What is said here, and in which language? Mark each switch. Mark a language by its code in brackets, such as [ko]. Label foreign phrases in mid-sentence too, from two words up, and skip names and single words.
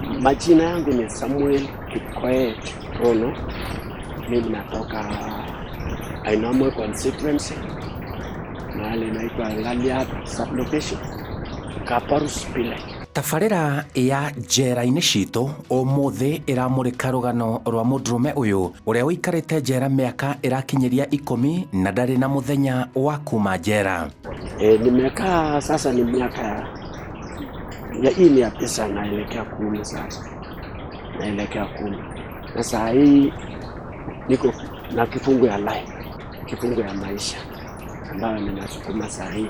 [sw] Majina yangu ni Samuel Kipkoech Rono. Mimi natoka Ariuma constituency, mahali inaitwa Ngalia sublocation, Kaparus Pile. [ki] Tabarĩra ya njera-inĩ citũ ũmũthĩ ĩramũrĩka rũgano rwa mũndũrũme ũyũ ũrĩa ũikarĩte njera mĩaka ĩrakinyĩria 10 na ndarĩ na mũthenya wa kuma njera. [sw] Nimekaa sasa ni miaka ya 9 naelekea 10 sasa. Naelekea 10. Na saa hii niko na kifungo ya life, kifungo ya maisha ambayo ninasukuma saa hii.